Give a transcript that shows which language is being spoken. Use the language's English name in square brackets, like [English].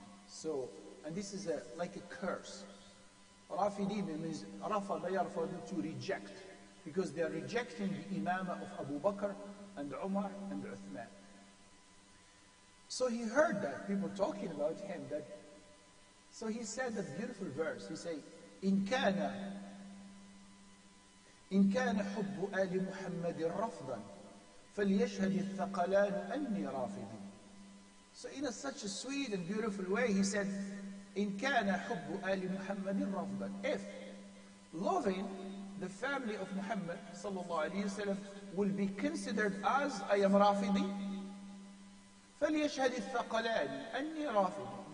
[English] So, and this is like a curse. Rafidi means Rafada yarfadu, to reject. Because they are rejecting the Imamah of Abu Bakr and Umar and Uthman. So he heard that, people talking about him. So he said that beautiful verse. He said, [Arabic] إن كان حب آل محمد رفضا فليشهد الثقلان أني رافضي. [English] So in such a sweet and beautiful way, he said, [Arabic] إن كان حب آل محمد رفضا. [English] If loving the family of Muhammad sallallahu alaihi wasallam will be considered as I am Rafidi, [Arabic] فليشهد الثقلان أني رافضي.